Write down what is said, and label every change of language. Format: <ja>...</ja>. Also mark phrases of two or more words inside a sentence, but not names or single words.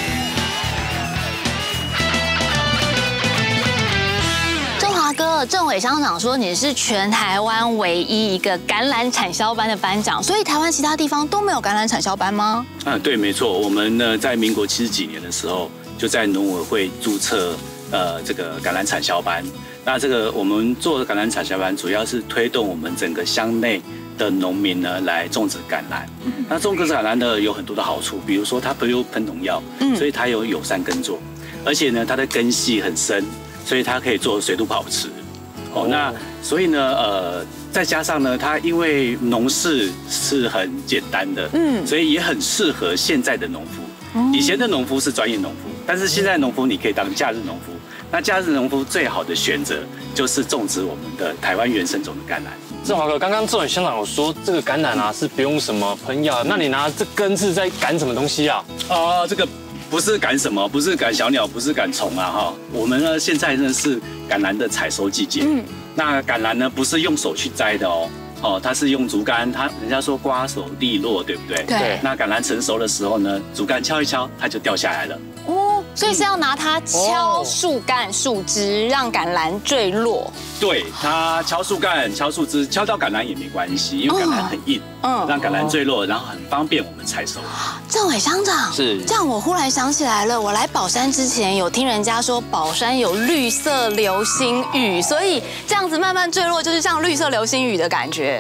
<zh>鄭華哥，政委鄉長說你是全台灣唯一一個橄欖產銷班的班長，所以台灣其他地方都沒有橄欖產銷班嗎？對，沒錯。我們呢，在民國70幾年的時候，就在農委會註冊這個橄欖產銷班。那這個我們做橄欖產銷班，主要是推動我們整個鄉內的農民呢來種植橄欖。那種植橄欖呢有很多的好處，比如說它不用噴農藥，所以它有友善耕作，而且呢它的根系很深，所以它可以做水土保持。那所以呢再加上呢它因為農事是很簡單的，所以也很適合現在的農夫。以前的農夫是專業農夫，但是現在農夫你可以當假日農夫。那假日農夫最好的選擇就是種植我們的台灣原生種的橄欖。鄭華哥，剛剛政委鄉長有說這個橄欖啊是不用什麼噴藥，那你拿這根是在趕什麼東西啊？這個不是趕什麼，不是趕小鳥，不是趕蟲啊哈。我們呢現在呢是橄欖的採收季節。那橄欖呢不是用手去摘的哦，它是用竹竿，人家說瓜熟蒂落，对不对？对。那橄欖成熟的时候呢，竹竿敲一敲，它就掉下來了。所以是要拿它敲樹幹、樹枝，讓橄欖墜落。对，它敲樹幹、敲樹枝，敲到橄欖也沒關係，因為橄欖很硬，讓橄欖墜落，然後很方便我們採收。政委鄉長，是這樣，我忽然想起來了，我來寶山之前有聽人家說寶山有綠色流星雨，所以這樣子慢慢墜落，就是像綠色流星雨的感覺。</zh>